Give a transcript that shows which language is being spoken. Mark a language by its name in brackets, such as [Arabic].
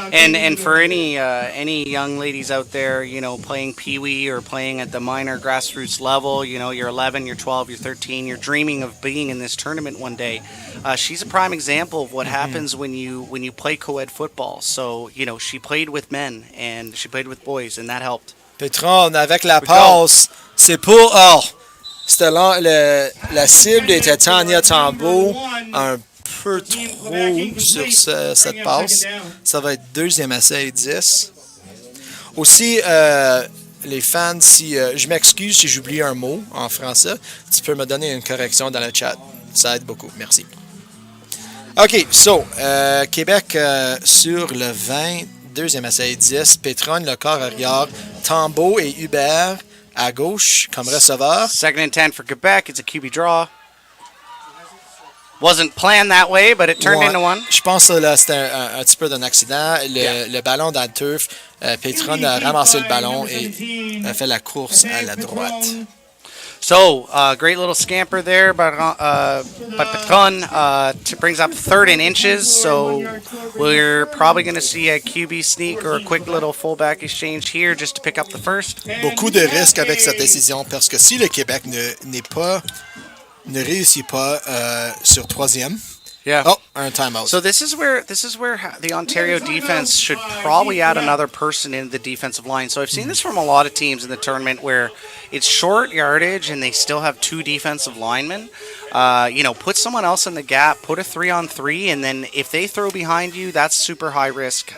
[English] And for any young ladies out there, you know, playing Pee-wee or playing at the minor grassroots level, you know, you're 11, you're 12, you're 13, you're dreaming of being in this tournament one day. She's a prime example of what happens when you play co-ed football. So, you know, she played with men and she played with boys, and that helped. [French] Petron avec la passe, c'est pour la cible était Tania Tambo, un peu trop sur cette passe. Ça va être 2e essai 10. Aussi, les fans, si je m'excuse si j'oublie un mot en français, tu peux me donner une correction dans le chat. Ça aide beaucoup. Merci. OK, Québec sur le 20, 2e essai 10. Petron, le corps arrière. Tambo et Hubert à gauche comme receveur. [English] 2nd and 10 for Quebec. It's a QB draw. Wasn't planned that way, but it turned into one. [French] Je pense que là, c'était un petit peu d'un accident. Le ballon dans le turf, Petron a ramassé le ballon et a fait la course à la droite. [English] So, great little scamper there by Petron. Brings up 3rd and inches. So, we're probably going to see a QB sneak or a quick little fullback exchange here just to pick up the first. [French] Beaucoup de risques avec cette décision parce que si le Québec ne réussit pas sur 3e. [English] Yeah. [French] Oh, un timeout. [English] So this is where the Ontario defense should probably add another person in the defensive line. So I've seen this from a lot of teams in the tournament where it's short yardage and they still have 2 defensive linemen. You know, put someone else in the gap, put a 3-on-3, and then if they throw behind you, that's super high risk.